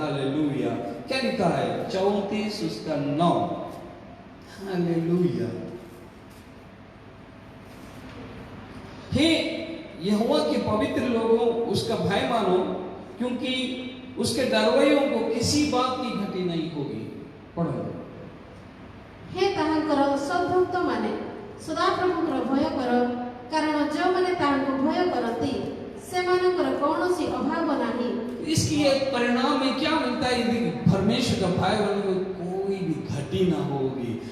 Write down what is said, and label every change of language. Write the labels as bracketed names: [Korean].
[Hindi] Hallelujah. क्या लिखा है? 34 उसका 9। हालेलुया। हे यहोवा के पवित्र लोगों, उसका भय मानो, क्योंकि उसके डरवैयों को किसी बात की घटी नहीं होगी। पढ़ो। [Odia] हे ତାହାଙ୍କର ସଦ୍ଭକ୍ତମାନେ ସଦାପ୍ରଭୁଙ୍କର ଭୟ କର, କାରଣ ଯେଉଁମାନେ ତାହାଙ୍କୁ ଭୟ କରନ୍ତି ସେମାନଙ୍କର କୌଣସି ଅଭାବ ନାହିଁ। [Hindi] इसकी एक परिणाम में क्या मिलता है? यदि परमेश्वर का भय मानने को कोई भी घटी ना होगी।